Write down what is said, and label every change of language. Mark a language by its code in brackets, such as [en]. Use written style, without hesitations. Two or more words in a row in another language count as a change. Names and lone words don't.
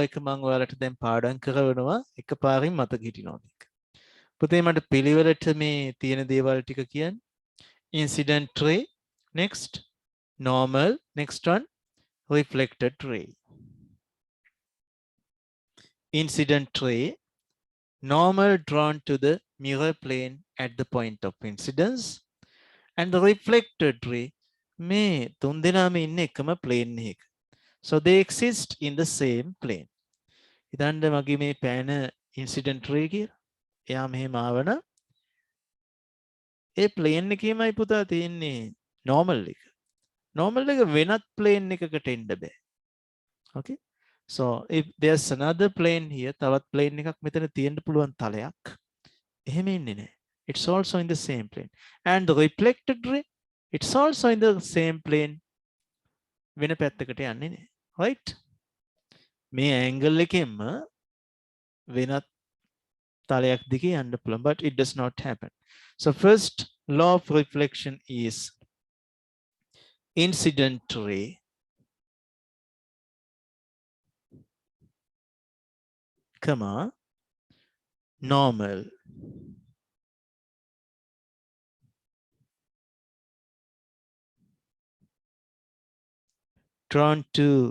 [si] එක මම ඔයාලට දැන් පාඩම් කරවනවා එකපාරින් මතක හිටිනවද එක. පුතේ මට පිළිවෙලට මේ තියෙන දේවල් ටික කියන්න. [en] Incident ray, next normal, next one reflected ray. Incident ray, normal drawn to the mirror plane at the point of incidence, and the reflected ray [si] මේ තුන් දෙනාම ඉන්නේ එකම plane එකක. [en] So they exist in the same plane. [si] හිතන්න මගේ මේ පෑන [en] incident ray [si] කියලා. එයා මෙහෙම ආවන ඒ plane එකේමයි පුතා තියෙන්නේ normal එක. Normal එක වෙනත් plane එකකට එන්න බෑ. Okay? [en] So if there's another plane here, [si] තවත් plane එකක් මෙතන තියෙන්න පුළුවන් තලයක්. එහෙම ඉන්නේ නැහැ. [en] It's also in the same plane. And the reflected ray, it's also in the same plane. [si] වෙන පැත්තකට යන්නේ නැහැ. Right? මේ angle එකෙන්ම වෙනත් තලයක් දිගේ යන්න පුළුවන්, [en] but it does not happen. So first law of reflection is incident ray comma normal drawn to